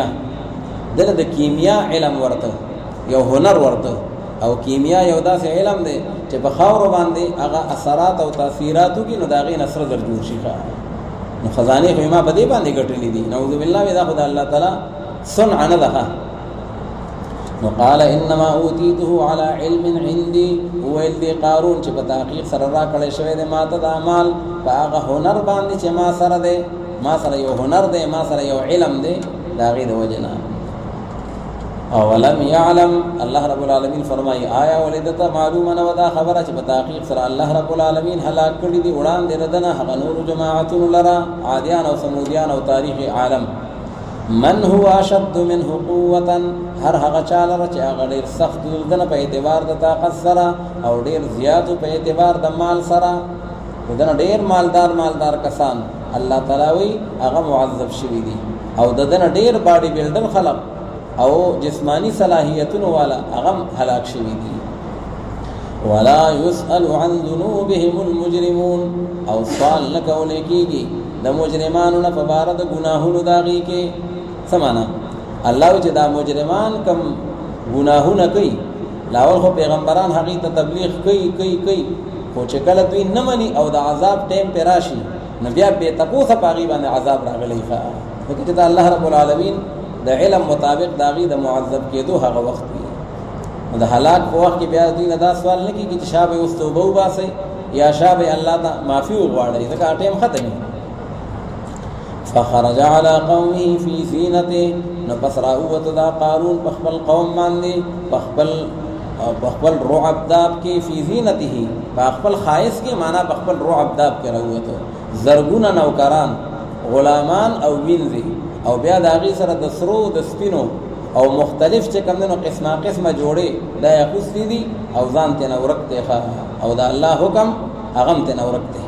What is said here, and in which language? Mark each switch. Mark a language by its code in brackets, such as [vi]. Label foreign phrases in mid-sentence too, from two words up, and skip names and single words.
[ps] دله د کیمیا علم ورته یو هنر ورته، او کیمیا یو داسې علم دی چې په خاورو باندې هغه اثرات او تاثیرات وکړي نو د هغې نه سره در جوړ شي. نو خزانې خو ما په دې باندې ګټلې دي. [ar] نعوذ بالله، [ps] دا خو د الله تعالی صنع نه ده. نو قال [ar] انما اوتیته على علم عندي، [ps] وویل دی قارون چې په تحقیق سره راکړی شوی دی ما ته دا مال په هغه هنر باندې چې ما سره دی، ما سره یو هنر دی، ما سره یو علم دی، د هغې د وجې نه. [ar] اولم يعلم، [ps] الله رب العالمین فرمایي آیا ولدته معلومه نه وه دا خبره چې په تحقیق سره الله رب العالمین هلاک کړي دي وړاندې د ده نه هغه نورو جماعتونو لره، عادیان او سمودیان او تاریخ عالم. [ar] من هو اشد منه قوة، [ps] هر هغه چا لره چې هغه ډېر سخت د نه په اعتبار د طاقت سره او ډېر زیاتو په اعتبار د مال سره، د نه ډېر مالدار کسان الله تعالی وایي هغه معذب شوي دي، او د نه ډېر [en] body builder [ps] خلق او جسمانی صلاحیتونو والا هغه هلاک شوي دي. [ar] ولا يسأل عن ذنوبهم المجرمون، [ps] او سوال نه کولی کېږي د مجرمانو نه په باره د ګناهونو د هغې کې. څه معنا؟ الله وایي چې دا مجرمان کم ګناهونه کوي، لاول خو پیغمبران هغې ته تبلیغ کوي، خو چې کله دوی نه مني او د عذاب ټیم پې راشي نو بیا بې تپوسه په هغې باندې عذاب راغلی. ځکه چې د الله رب العالمین د علم مطابق د هغې د معذب کېدو هغه وخت وي. د هلاک په وخت کې بیا دوی نه دا سوال نه کېږي چې شا به اوس توبه وباسئ یا شا به الله ته معافي وغواړئ، ځکه ټیم ختم وي. [ar] فخرج على قومه في زینته، [ps] نو پس راووته دا قارون په خپل قوم باندې په خپل رعب داب کې، [ar] فی زینته [ps] په خپل ښایست کې، معنا په خپل رعب داب کې راووته. زرګونه نوکران، غلامان او وینځې، او بیا د هغې سره د سرو د سپینو او مختلف چې کوم دی نو قسمه جوړې دا یې اخوستي دي او ځان ترې نه ورک دی، او د الله حکم هغه هم ترې نه ورک دی.